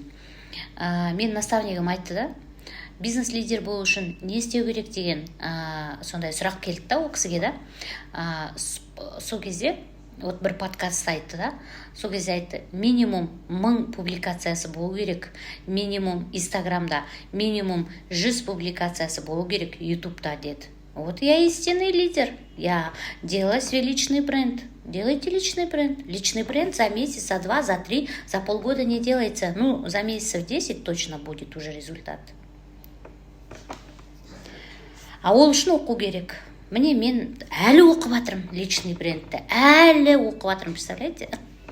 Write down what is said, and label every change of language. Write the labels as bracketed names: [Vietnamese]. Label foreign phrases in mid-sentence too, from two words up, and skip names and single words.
[Kazakh] Мен наставнигім айтты да, бизнес лидер болу үшін не істеу керек деген сондай сұрақ келді да ол кісіге да. Сол кезде вот бір подкаст айтты да, сол кезде айтты, минимум 1000 публикациясы болу керек, минимум Инстаграмда, минимум 100 публикациясы болу керек Ютубта деді. [Russian] Вот я истинный лидер. Я делаю свой личный бренд. Делайте личный бренд. Личный бренд за месяц, за 2, за 3, за полгода не делается. Ну, за месяцев 10 точно будет уже результат. [Kazakh] А ол үшін оқу керек. Міне мен әлі оқып жатырмын [Russian] личный брендті. [Kazakh] Әлі оқып жатырмын, представляете?